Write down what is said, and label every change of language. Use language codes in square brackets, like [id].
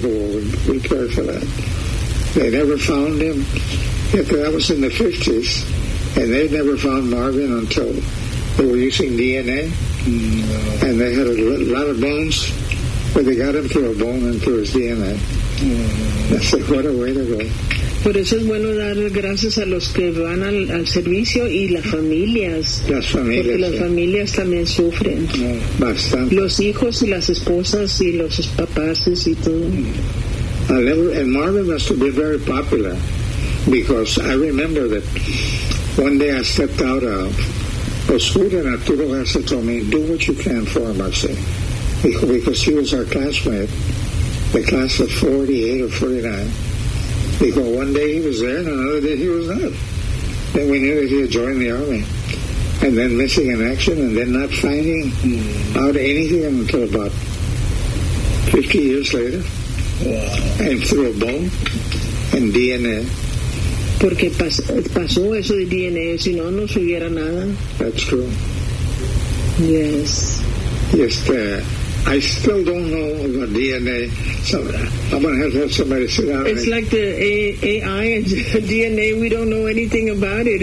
[en] Go, well, we pray for that. They never found him. Yet that was in the 50s, and they never found Marvin until they were using DNA. No. And they had a lot of bones, but they got him through a bone and through his DNA. No. I said, what a way to go. [es] Por eso es bueno dar gracias a los que van al servicio y las familias. Las familias. Porque las familias también sufren. Bastante. Los hijos y las esposas y los papás y todo. [en] And Marvin must have been very popular. Because I remember that one day I stepped out of the school and Arturo Garza told me, do what you can for Marcy. Because he was our classmate, the class of 48 or 49. Because one day he was there and another day he was not. Then we knew that he had joined the army. And then missing in action and then not finding out anything until about 50 years later. Wow. And through a bone and DNA. [es] Porque pasó eso de DNA, si no, no subiera nada. [en] That's true. Yes. Yes, I still don't know about DNA. So I'm going to have somebody sit down. It's like the AI and DNA. We don't know anything about it.